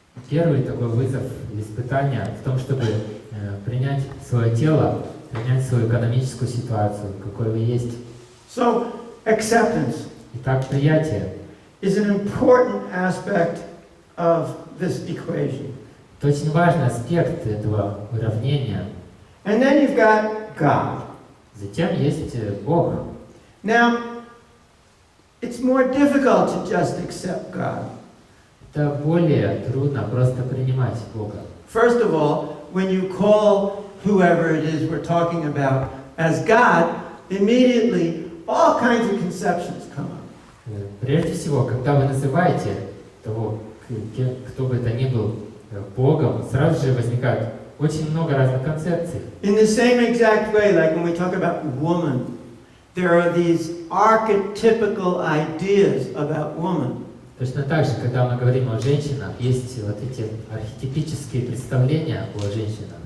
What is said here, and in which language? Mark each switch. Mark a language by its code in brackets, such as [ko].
[ru] Первый такой вызов или испытание в том, чтобы принять свое тело, принять свою экономическую ситуацию, какой вы есть. [en] So, acceptance [ru] Итак, приятие [en] is an important aspect of this equation. [ru] – это очень важный аспект этого уравнения. [en] And then you've got God. [ru] Затем есть Бог. [en] Now, it's more difficult to just accept God. [ru] Это более трудно просто принимать Бога. [en] First of all, when you call whoever it is we're talking about as God, immediately all kinds of conceptions come up. [ru] Прежде всего, когда вы называете того, кто бы это ни был, Богом, сразу же возникает очень много разных концепций. [en] In the same exact way, like when we talk about woman, there are these archetypical ideas about woman. [ru] Точно так же, когда мы говорим о женщинах, есть вот эти архетипические представления о женщинах.